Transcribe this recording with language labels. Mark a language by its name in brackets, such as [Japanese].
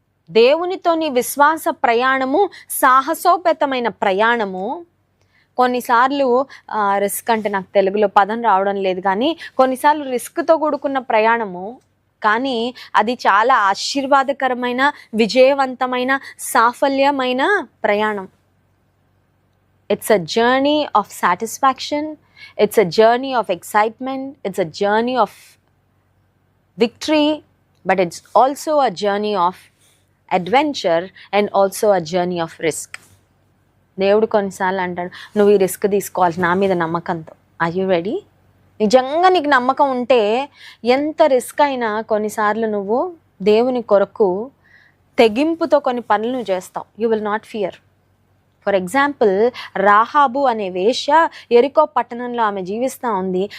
[Telugu] దేవునితో నీ విశ్వాస ప్రయాణము సాహసోపేతమైన ప్రయాణము. కొన్నిసార్లు రిస్క్ అంటే నాకు తెలుగులో పదం రావడం లేదు, కానీ కొన్నిసార్లు రిస్క్తో కూడుకున్న ప్రయాణము, కానీ అది చాలా ఆశీర్వాదకరమైన, విజయవంతమైన, సాఫల్యమైన ప్రయాణం. [English] It's a journey of satisfaction. It's a journey of excitement. It's a journey of victory. But it's also a journey of adventure and also a journey of risk. [Telugu] దేవుడు కొన్నిసార్లు అంటాడు, నువ్వు ఈ రిస్క్ తీసుకోవాలి నా మీద నమ్మకంతో. [English] Are you ready? [Telugu] నిజంగా నీకు నమ్మకం ఉంటే ఎంత రిస్క్ అయినా కొన్నిసార్లు నువ్వు దేవుని కొరకు తెగింపుతో కొన్ని పనులు నువ్వు చేస్తావు. [English] You will not fear. For example, [Telugu] Rahab అనే వేశ్య యెరికో పట్టణంలో ఆమె జీవిస్తూ ఉంది.